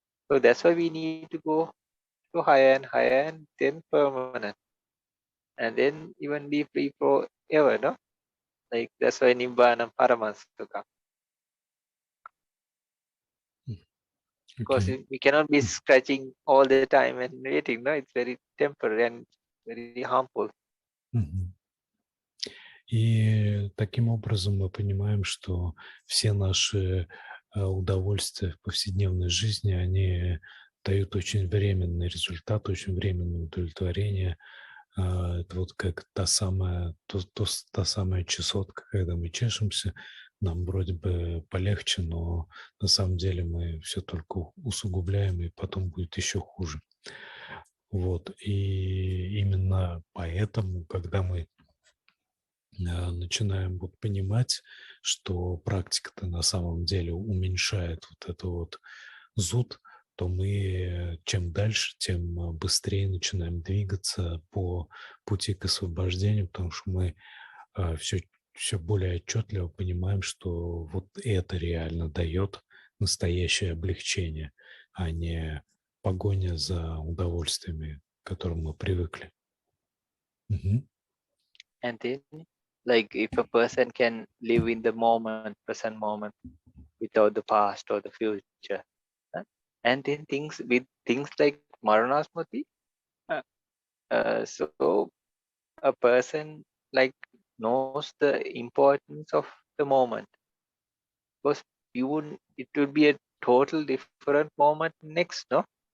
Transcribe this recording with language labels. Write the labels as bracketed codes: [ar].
[en] So that's why we need to go to higher and higher, and then permanent, and then even be free forever, no? Like that's why nibbana paramasukha. Because we cannot be scratching all the time and waiting, no? It's very temporary and very harmful. [ru] И таким образом мы понимаем, что все наши удовольствия в повседневной жизни, они дают очень временный результат, очень временное удовлетворение. Это вот как та самая чесотка, когда мы чешемся, нам вроде бы полегче, но на самом деле мы все только усугубляем, и потом будет еще хуже. Вот. И именно поэтому, когда мы начинаем вот понимать, что практика-то на самом деле уменьшает вот это вот зуд, то мы чем дальше, тем быстрее начинаем двигаться по пути к освобождению, потому что мы все более отчетливо понимаем, что вот это реально дает настоящее облегчение, а не погоня за удовольствиями, к которым мы привыкли. Мгм. [en] And then, like if a person can live in the moment, present moment, without the past or the future, and then things like maranasmati, so a person like knows the importance of the moment, because it would be a total different moment next, no?